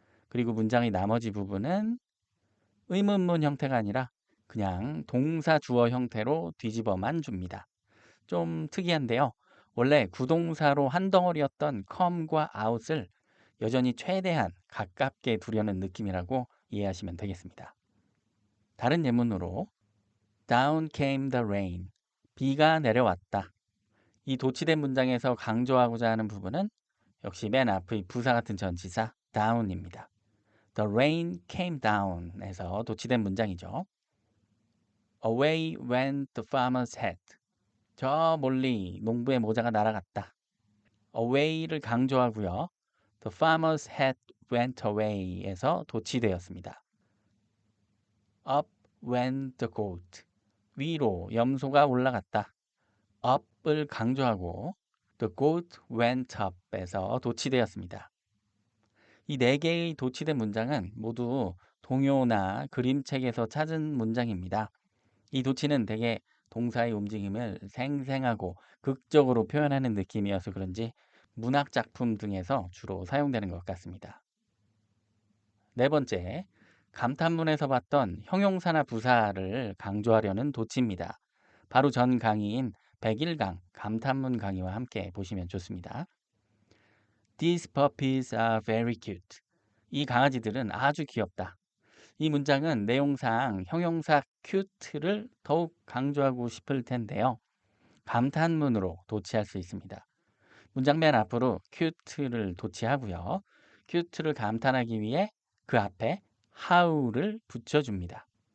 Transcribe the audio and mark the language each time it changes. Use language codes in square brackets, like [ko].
[ko] 그리고 문장의 나머지 부분은 의문문 형태가 아니라 그냥 동사 주어 형태로 뒤집어만 줍니다. 좀 특이한데요. 원래 구동사로 한 덩어리였던 come과 out을 여전히 최대한 가깝게 두려는 느낌이라고 이해하시면 되겠습니다. 다른 예문으로 [en] Down came the rain. [ko] 비가 내려왔다. 이 도치된 문장에서 강조하고자 하는 부분은 역시 맨 앞의 부사 같은 전치사 down입니다. [en] The rain came down에서 [ko] 도치된 문장이죠. [en] Away went the farmer's hat. [ko] 저 멀리 농부의 모자가 날아갔다. away를 강조하고요. The farmer's hat went away에서 도치되었습니다. [en] Up went the goat. [ko] 위로 염소가 올라갔다. up을 강조하고 [en] the goat went up [ko] 에서 도치되었습니다. 이 네 개의 도치된 문장은 모두 동요나 그림책에서 찾은 문장입니다. 이 도치는 대개 동사의 움직임을 생생하고 극적으로 표현하는 느낌이어서 그런지 문학 작품 등에서 주로 사용되는 것 같습니다. 네 번째, 감탄문에서 봤던 형용사나 부사를 강조하려는 도치입니다. 바로 전 강의인 101강 감탄문 강의와 함께 보시면 좋습니다. [en] These puppies are very cute. [ko] 이 강아지들은 아주 귀엽다. 이 문장은 내용상 형용사 cute를 더욱 강조하고 싶을 텐데요. 감탄문으로 도치할 수 있습니다. 문장 맨 앞으로 cute를 도치하고요. cute를 감탄하기 위해 그 앞에 how를 붙여줍니다.